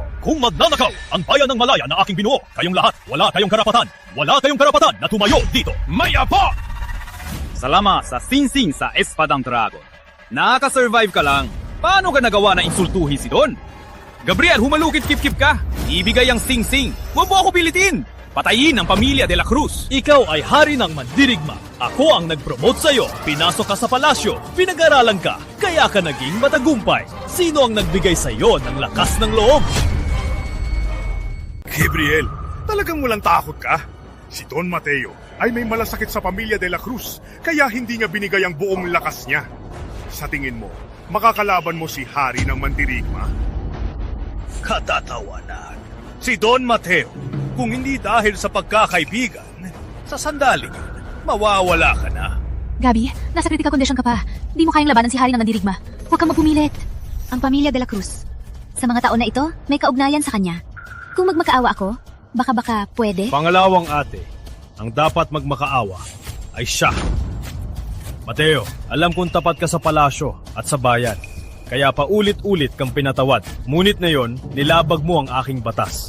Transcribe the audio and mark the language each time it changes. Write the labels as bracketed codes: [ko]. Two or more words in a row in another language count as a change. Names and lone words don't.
[tl] Kung magnanakaw ang bayan ng Malaya na aking binuo, kayong lahat, wala kayong karapatan na tumayo dito. Mayapa! Salamat sa sinsing sa Espadang Dragon. Nakaka-survive ka lang. Paano ka nagawa na insultuhin si Don? Gabriel, humalukit kip-kip ka. Ibigay ang sing-sing. Huwag mo ako pilitin. Patayin ang pamilya de la Cruz. Ikaw ay hari ng mandirigma. Ako ang nag-promote sa'yo. Pinasok ka sa palasyo. Pinag-aralan ka. Kaya ka naging matagumpay. Sino ang nagbigay sa'yo ng lakas ng loob? Gabriel, talagang walang takot ka? Si Don Mateo ay may malasakit sa pamilya de la Cruz, kaya hindi niya binigay ang buong lakas niya. Sa tingin mo, makakalaban mo si Hari ng Mandirigma? Katatawanan. Si Don Mateo, kung hindi dahil sa pagkakaibigan, sa sandaling yun, mawawala ka na. Gabi, nasa [en] critical condition [tl] ka pa. Di mo kayang labanan si Hari ng Mandirigma. Huwag kang magpumilit. Ang pamilya de la Cruz. Sa mga taon na ito, may kaugnayan sa kanya. Kung magmakaawa ako, baka pwede. Pangalawang ate, ang dapat magmakaawa ay siya. Mateo, alam kong tapat ka sa palasyo at sa bayan. Kaya paulit-ulit kang pinatawad. Ngunit na yon, nilabag mo ang aking batas.